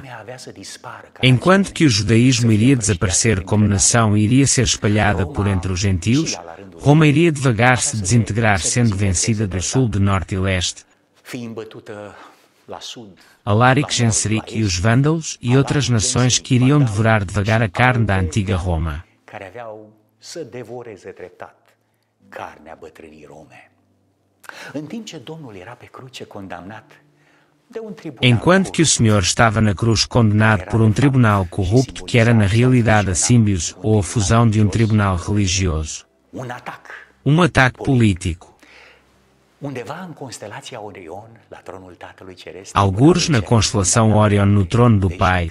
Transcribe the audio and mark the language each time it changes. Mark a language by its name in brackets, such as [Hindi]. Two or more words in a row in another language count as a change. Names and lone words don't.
[Portuguese] Enquanto que o judaísmo iria desaparecer como nação e iria ser espalhada por entre os gentios, Roma iria devagar se desintegrar sendo vencida do sul, de norte e leste. Alaric, Genseric e os vândalos e outras nações que iriam devorar devagar a carne da antiga Roma. [Romanian] Carnea bătrânii Rome. În timp ce Domnul era pe cruce condamnat de [Portuguese] um tribunal. Enquanto que o Senhor estava na cruz condenado por um tribunal corrupto que era na realidade a símbiose ou a fusão de um tribunal religioso. Um ataque político. Algures na constelação Orion no trono do Pai.